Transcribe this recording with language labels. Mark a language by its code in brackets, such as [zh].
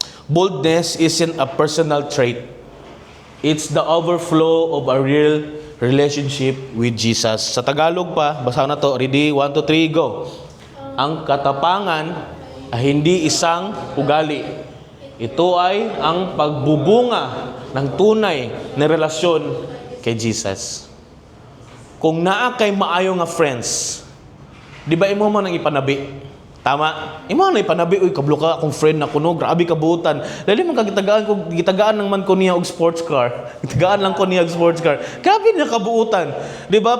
[en] Boldness isn't a personal trait. It's the overflow of a real relationship with Jesus. [tl] Sa Tagalog pa, basahin na to. Ready? 1, 2, 3, go. Ang katapangan ay hindi isang ugali. Ito ay ang pagbubunga ng tunay na relasyon kay Jesus. [ceb] Kung naa kay maayo nga friends, di ba imo man ang ipanabi? Tama? Imo na ipanabi, uy, kablo ka akong friend na kuno, grabe kabuutan. Dali man gitagaan lang man ko niya og sports car. Gitagaan lang ko niya og sports car. Grabe na kabuutan. Di ba?